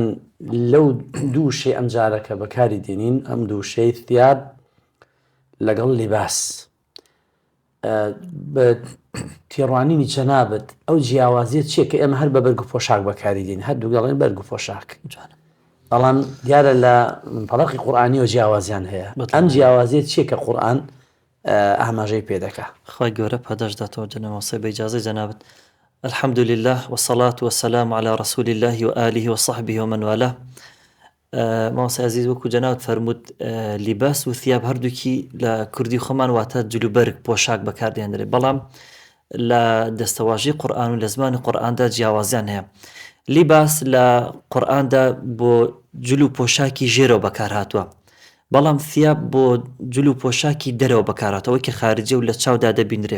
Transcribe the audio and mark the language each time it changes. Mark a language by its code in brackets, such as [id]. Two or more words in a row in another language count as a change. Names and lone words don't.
[ckb] لەو دوو شێ ئەم جارە کە بەکاری دێنین، ئەم دوو شەی ثیاب لەگەڵ لیباس، بە تێڕوانینی جەنابەت ئەو جیاوازیە چییە کە ئێمە هەر بە بەرگ و پۆشاک بەکاری دێن، هەردوو گەڵێن بەرگ و پۆشاک، بەڵام دیارە لە منطەلەقی قورئانی و جیاوازیان هەیە. ئەم جیاوازیە چییە کە قورئان ئاماژەی پێ دەکا؟ خی گەورە پاداشداتەوە جەناب مامۆستای، بە ئیجازەی جەنابەت. [ar] الحمد لله والصلاة والسلام على رسول الله وآله وصحبه ومن والاه. [ckb] مامۆستای عەزیز، وەکو جەنابەت فەرموود، لیباس و ثیاب هەردووکی لە کوردی خۆمان واتە جلوبەرگ، پۆشاک بەکاردێنرێت، بەڵام لە دەستەواژەی قورئان و لە زمانی قورئاندا جیاوازیان هەیە. لیباس لە قورئاندا بۆ جلو پۆشاکی ژێرەوە بەکار هاتووە، بەڵام ثیاب بۆ جلو پۆشاکی دەرەوە بەکار هاتووە، ئەوەی کە خارجە و لە چاودا دەبینرێ.